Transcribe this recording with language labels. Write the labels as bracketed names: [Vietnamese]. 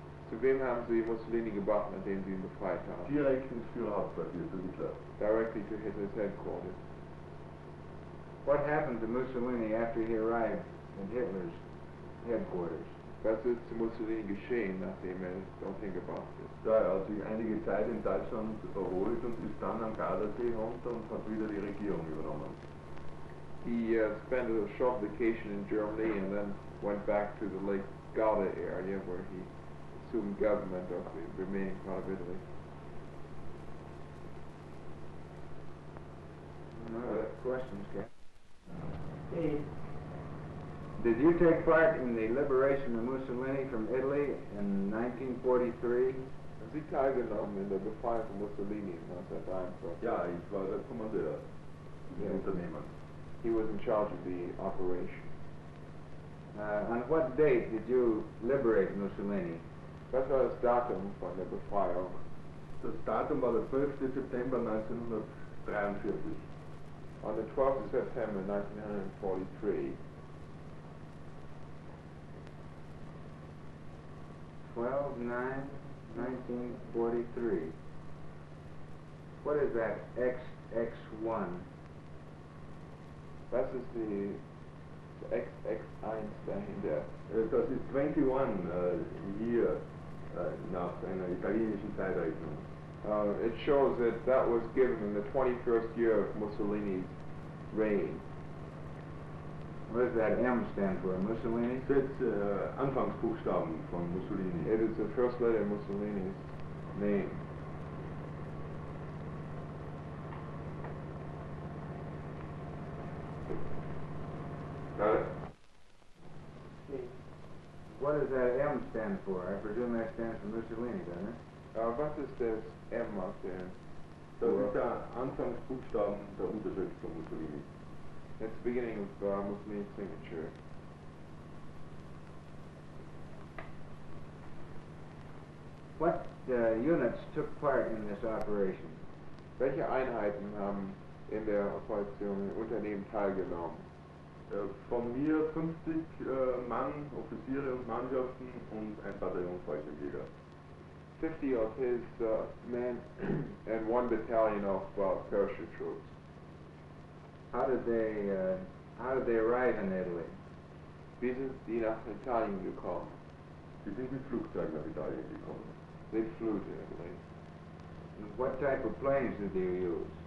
[German] Zu wem haben Sie Mussolini gebracht, nachdem Sie ihn befreit haben? Direkt ins Führerhauptquartier zu Hitler. [English] Directly to Hitler's headquarters. What happened to Mussolini after he arrived at Hitler's headquarters? [German] Was ist zu Mussolini geschehen, nachdem [English] don't think about this? [German] Ja, er hat sich einige Zeit in Deutschland erholt und ist dann am Gardasee runter und hat wieder die Regierung übernommen. [English] He spent a short vacation in Germany and then went back to the Lake Garda area where he assumed government of the remaining part of Italy. No other questions, Captain? Did you take part in the liberation of Mussolini from Italy in 1943? [German] Haben Sie teilgenommen in der Befreiung von Mussolini 1943? Ja, ich war der Kommandeur des Unternehmens. [English] He was in charge of the operation. On what date did you liberate Mussolini? [German] Was war das Datum von der Befreiung? Das Datum war der 12. September 1943. [English] On the 12th of September 1943. 12/9/1943. What is that XX1? [German] Was ist die XX1 dahinter? Das ist 21 hier nach einer italienischen Zeitrechnung. [English] It shows that was given in the 21st year of Mussolini's reign. What does that M stand for? Mussolini? [German] Das Anfangsbuchstaben von Mussolini. [English] It is the first letter of Mussolini's name. Got it? What does that M stand for? I presume that stands for Mussolini, doesn't it? [German] Was ist das M auf der? Das ist der Anfangsbuchstaben der Unterschrift von Mussolini. [English] It's the beginning of Mussolini's signature. What units took part in this operation? [German] Welche Einheiten haben in der Operation im Unternehmen teilgenommen? Von mir 50 Mann, Offiziere und Mannschaften und ein Bataillon Fallschirmjäger. [English] 50 of his men and 1 battalion of parachute troops. How did they arrive in Italy? [German] Wie sind die nach Italien gekommen? Sie sind mit Flugzeug nach Italien gekommen. [English] They flew to Italy. What type of planes did you use?